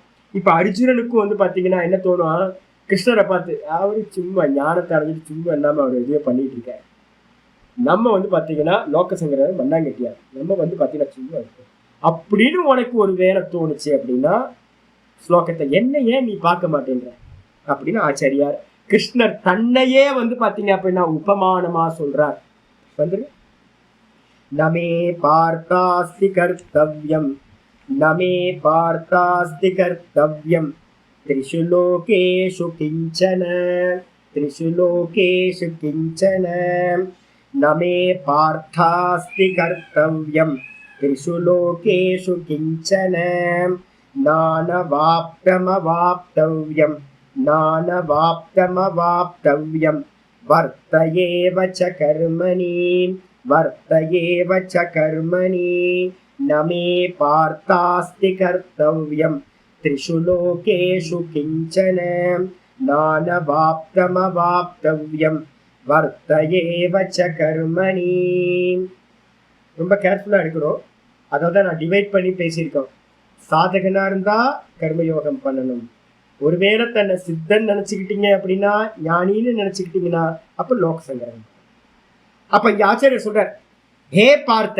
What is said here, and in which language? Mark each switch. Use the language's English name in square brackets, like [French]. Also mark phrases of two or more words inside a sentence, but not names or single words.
[Tamil] இப்ப அர்ஜுனனுக்கும் வந்து பாத்தீங்கன்னா என்ன தோணும், கிருஷ்ணரை பார்த்து அவரு சும்மா ஞானத்தை அடைஞ்சிட்டு சும்மா இல்லாம அவர் எதுவே பண்ணிட்டு இருக்காரு, நம்ம வந்து பாத்தீங்கன்னா லோக சங்கிரகம் மண்ணாங்கட்டியார், நம்ம வந்து பாத்தீங்கன்னா சும்மா இருக்கு அப்படின்னு உனக்கு ஒரு வேலை தோணுச்சு அப்படின்னா, ஸ்லோகத்தை என்ன ஏன் நீ பார்க்க மாட்டேன்ற அப்படின்னு ஆச்சாரியார் கிருஷ்ணர் தன்னையே வந்து பாத்தீங்க அப்படின்னா உபமானமா சொல்றார். [Sanskrit] வந்து न मे पार्थास्ति कर्तव्यं, न मे पार्थास्ति कर्तव्यं त्रिषु लोकेषु किञ्चन त्रिषु लोकेषु किञ्चन न मे पार्थास्ति कर्तव्यं त्रिषु लोकेषु किञ्चन नानवाप्तमवाप्तव्यं नानवाप्तमवाप्तव्यं वर्त एव च कर्मणि वर्त एव च कर्मणि न मे पार्थास्ति कर्तव्यं त्रिषु लोकेषु किञ्चन नानवाप्तमवाप्तव्यं वर्त एव च कर्मणि. [Tamil] ரொம்ப கேர்ஃபுல்லா இருக்கணும். அதாவது நான் டிவைட் பண்ணி பேசியிருக்கோம். சாதகனா இருந்தா கர்மயோகம் பண்ணணும். ஒருவேளை தன்னை சித்தன் நினைச்சுக்கிட்டீங்க அப்படின்னா, ஞானின்னு நினைச்சுக்கிட்டீங்கன்னா அப்ப லோக சங்கரம். அப்ப இங்க ஆச்சாரியர் சொல்றார், ஹே பார்த்த.